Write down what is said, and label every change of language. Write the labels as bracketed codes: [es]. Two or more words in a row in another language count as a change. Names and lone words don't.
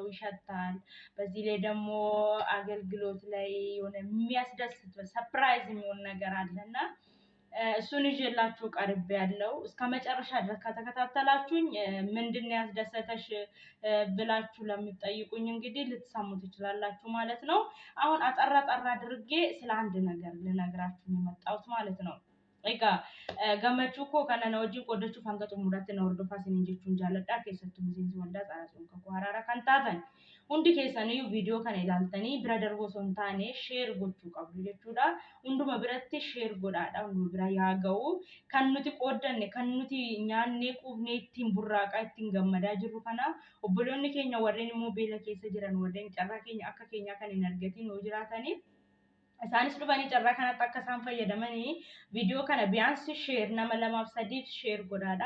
[am] ይሸታል። በዚህ ላይ ደግሞ አገልግሎት ላይ የሆነ የሚያስደስት ሰርፕራይዝ የሚሆን ነገር አለና እሱን ይዤላችሁ ቀርብ ያለው እስከ መጨረሻ ድረስ ከተከታተላችሁኝ ምንድነው ያስደሰተሽ ብላችሁ ለምትጠይቁኝ እንግዲህ ልትሰሙ ትችላላችሁ ማለት ነው። አሁን አጠራ አድርጌ ስለ አንድ ነገር ልነግራችሁ የመጣሁት ማለት ነው። [om] gammachuu koo kana na wajjin qoodachuuf hanga xumuraatti na hordofaa isiniin jechuun jaalladha. Keessattuu miseensi waldaa Tsaaratsoon Kakuu Haraara kan taatan hundi keessaniyyuu viidiyoo kana ilaaltanii bira darbuu osoo hin taane sheer gochuu qabdu jechuudha. Hunduma biratti sheer godhaadha. Hunduma bira yaa ga'u kan nuti qooddanne kan nuti nyaannee quufnee ittiin burraaqaa ittiin gammadaa jirru kana obboloonni keenya warreen immoo beela keessa jiran warreen carraa keenya akka keenyaa kan hin argatin yoo jiraataniif isaanis dhufanii carraa kanatti akka isaan fayyadamanii viidiyoo kana biyaansi sheer nama lamaaf sadiif sheer godhaadha.